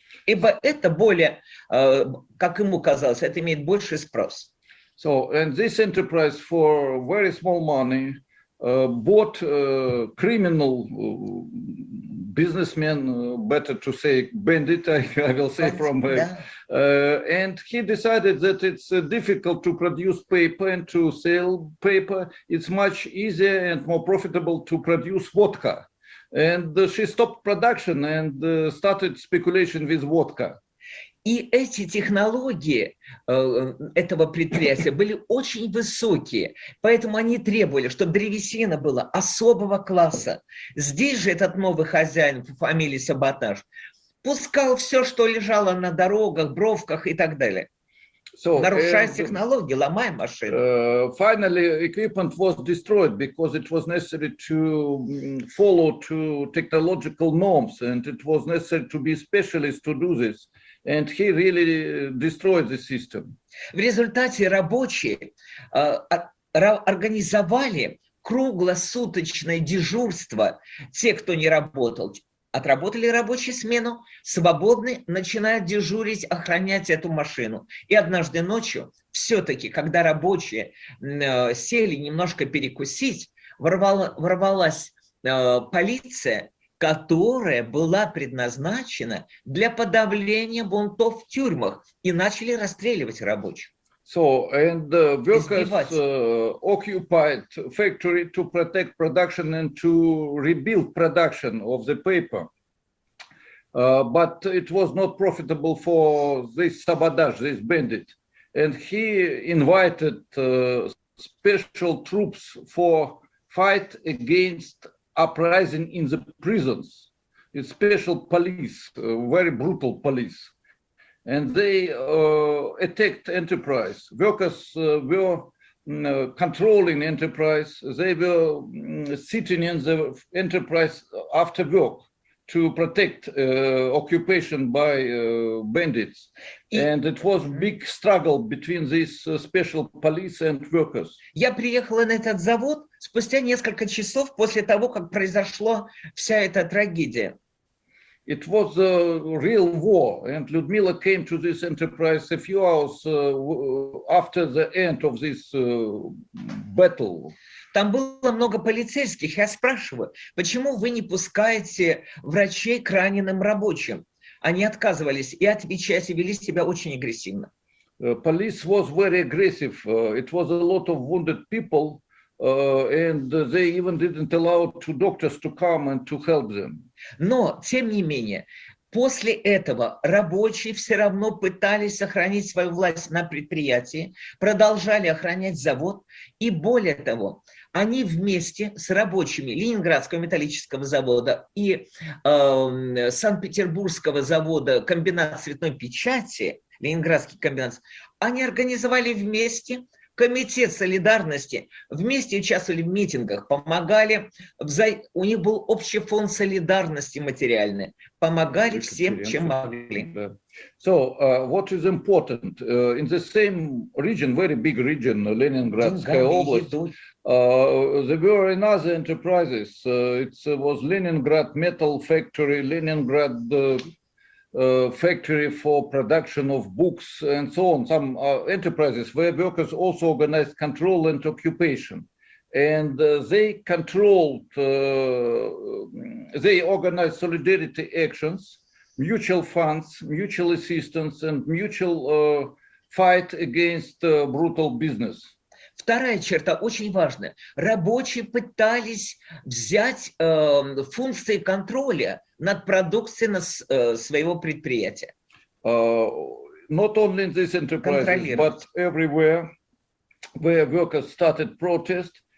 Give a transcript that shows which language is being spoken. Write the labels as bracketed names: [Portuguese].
[Russian] Ибо это более, как ему казалось, это имеет больший спрос. [English] So, and this enterprise for very small money bought criminal businessmen, better to say bandit, I will say from, and he decided that it's difficult to produce paper and to sell paper. It's much easier and more profitable to produce vodka. And she stopped production and started speculation with vodka. [Russian] И эти технологии этого предприятия были очень высокие, поэтому они требовали, чтобы древесина была особого класса. Здесь же этот новый хозяин по фамилии Саботаж пускал все, что лежало на дорогах, бровках и так далее. Нарушая технологии, ломая машины. [English] Finally, equipment was destroyed because it was necessary to follow to technological norms, and it was necessary to be specialist to do this. And he really destroyed the system. [Russian] В результате рабочие организовали круглосуточное дежурство. Те, кто не работал, отработали рабочую смену, свободны, начинают дежурить, охранять эту машину. И однажды ночью, все-таки, когда рабочие сели немножко перекусить, ворвалась полиция, которая была предназначена для подавления бунтов в тюрьмах, и начали расстреливать рабочих. [English] So, and the workers occupied factory to protect production and to rebuild production of the paper. But it was not profitable for this Sabotage, this bandit. And he invited special troops for fight against uprising in the prisons. It's special police, very brutal police. And they attacked enterprise. Workers were controlling enterprise. They were sitting in the enterprise after work to protect occupation by bandits. And it was a big struggle between these special police and workers. [Russian] Я приехала на этот завод спустя несколько часов после того, как произошла вся эта трагедия. [English] It was a real war, and Lyudmila came to this enterprise a few hours after the end of this battle. [Russian] Там было много полицейских. Я спрашиваю, почему вы не пускаете врачей к раненым рабочим? Они отказывались и отвечать, и вели себя очень агрессивно. [English] Police was very aggressive. It was a lot of wounded people, and they even didn't allow two doctors to come and to help them. [Russian] Но, тем не менее, после этого рабочие все равно пытались сохранить свою власть на предприятии, продолжали охранять завод, и более того, они вместе с рабочими Ленинградского металлического завода и Санкт-Петербургского завода комбинат цветной печати, Ленинградский комбинат, они организовали вместе комитет солидарности, вместе участвовали в митингах, помогали, у них был общий фонд солидарности материальный, помогали всем, чем могли. [English] So, what is important, in the same region, very big region, Leningradskaya Oblast, there were another enterprises. It was Leningrad Metal Factory, Leningrad factory for production of books and so on, some enterprises where workers also organized control and occupation. And they controlled, they organized solidarity actions, mutual funds, mutual assistance, and mutual fight against brutal business. [Russian] Вторая черта очень важная. Рабочие пытались взять функции контроля над продукцией своего предприятия. [English] Not only in this enterprise, but everywhere where workers started protest,